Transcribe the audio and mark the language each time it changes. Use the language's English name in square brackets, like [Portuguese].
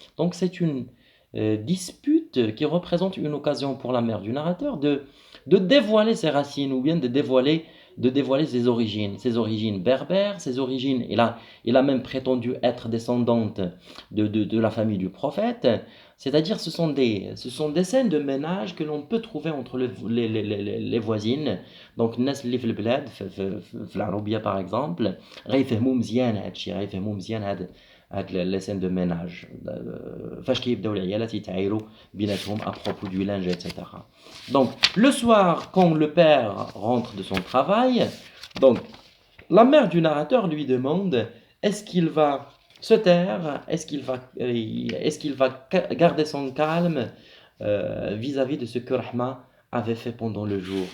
[French] Donc c'est une dispute qui représente une occasion pour la mère du narrateur de dévoiler ses racines ou bien de dévoiler ses origines berbères, ses origines. Il a même prétendu être descendante de la famille du prophète. C'est-à-dire ce sont des scènes de ménage que l'on peut trouver entre les voisines. [Arabic] Donc, الناس اللي في البلاد في العروبية [French] par exemple [Arabic] غيفهموا مزيان هادشي غيفهموا مزيان هاد [French] les scènes de ménage [Arabic] فاش كيبداو العيالات يتعايروا بيناتهم [French] à propos du linge etc. Donc le soir quand le père rentre de son travail, donc la mère du narrateur lui demande est-ce qu'il va se taire, est-ce qu'il va garder son calme vis-à-vis de ce que Rahma avait fait pendant le jour.